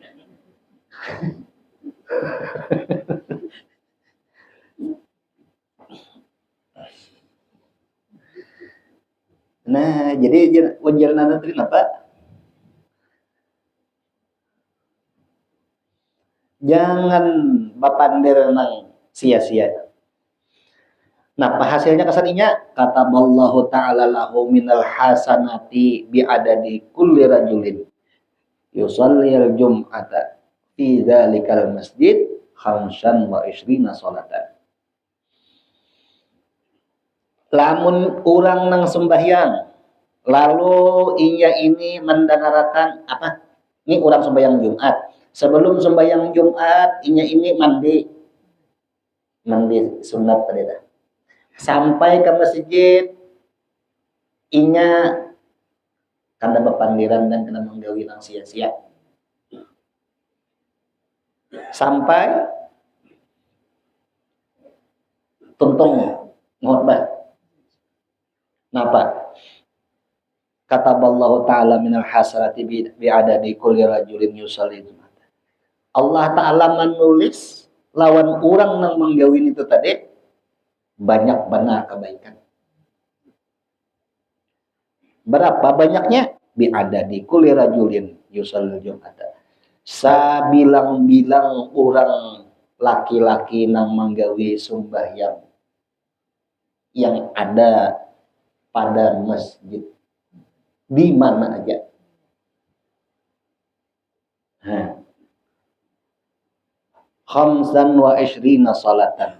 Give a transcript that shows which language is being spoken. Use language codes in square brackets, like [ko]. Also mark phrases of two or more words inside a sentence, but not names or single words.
[id] Nah, jadi wajar nanti apa? [bjn] Jangan bapandir nang sia-sia. Nah, hasilnya kesaninya kata Allah Ta'ala [ar] له من الحسنات بعدد كل رجل يصلي الجمعة في ذلك المسجد خمسا وعشرين صلاة. [bjn] Lamun orang nang sembahyang lalu inya ini mendengarkan apa? Ini orang sembahyang Jumat. Sebelum sembahyang Jumat inya ini mandi sunat tadi dah. Sampai ke masjid inya kada bepandiran dan kena menggawi nang sia-sia. Sampai tuntung ngotbah. Napa? [ar] كتب الله تعالى من الحسنات بعدد كل رجل يصلي. [bjn] Allah Ta'ala menulis lawan orang yang menggawin itu tadi banyak benar kebaikan. Berapa banyaknya? [ar] بعدد كل رجل يصلي جمعة. [bjn] Sabilang-bilang orang laki-laki nang menggawi sembahyang yang ada pada masjid di mana aja. [ar] خمسا وعشرين صلاة.